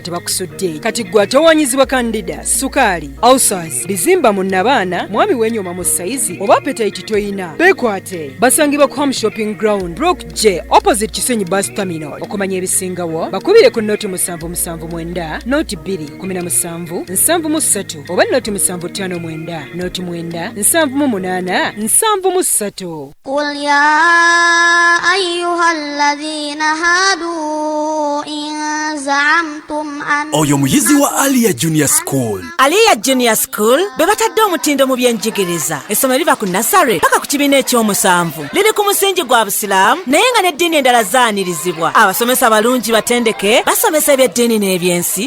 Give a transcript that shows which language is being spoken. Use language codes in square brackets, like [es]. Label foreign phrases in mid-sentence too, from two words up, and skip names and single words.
[lg] tebakusudde kati gwe atowanyizibwa candida sukaali ulcers bizimba mu nnabaana mwami w'enyooma mu sayizi oba appetite toyina beekwate basangibwa ku home shopping ground brook j opposite kisenyi bus terminal okumanya ebisingawo bakubire ku noti 779 noti 217 73 oba noti 759 noti 9 78 73 [ar] قل يا أيها الذين هادوا إن زعمتم أن [lg] oyo muyizi wa Alia Junior School. Alia Junior School bebatadde omutindo mu byenjigiriza essomero liva ku nasare paka ku kibiina ekyomusanvu liri ku musingi gwa busiraamu naye nga n'eddiini endala zaanirizibwa abasomesa abalungi batendeke basomesa ebyeddiini n'ebyensi.